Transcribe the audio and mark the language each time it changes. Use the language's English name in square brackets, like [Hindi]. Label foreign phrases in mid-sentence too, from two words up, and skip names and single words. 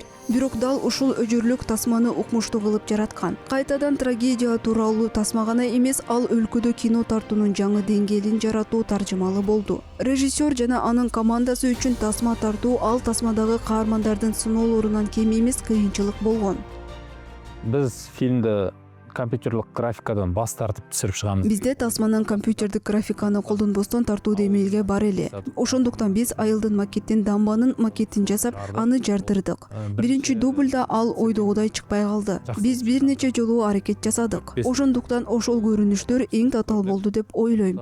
[Kyrgyz] Бирок дал ушул өжүрлүк тасманы укмуштуу кылып жараткан. Кайтадан трагедия тууралуу тасма гана эмес, ал өлкөдө кино тартуунун жаңы деңгээлин жаратуу таржымалы болду. Режиссер жана анын командасы үчүн тасма тартуу ал тасмадагы каармандардын сыноолорунан кем эмес кыйынчылык болгон. [Kazakh] Біз фильмді компьютерлік графикадан бас тартып түсіріп шығамыз. [Kyrgyz] Бизде тасманан компьютердик графиканы колдонбостон тартуу демелге бар эле. Ошондуктан биз айылдын макеттин дамбанын макетин жасап, аны жардырдык. Биринчи дублда ал ойдогудай чыкпай калды. Биз бир нече жолу аракет жасадык. Ошондуктан ошол көрүнүштөр эң татаал болду деп ойлойм.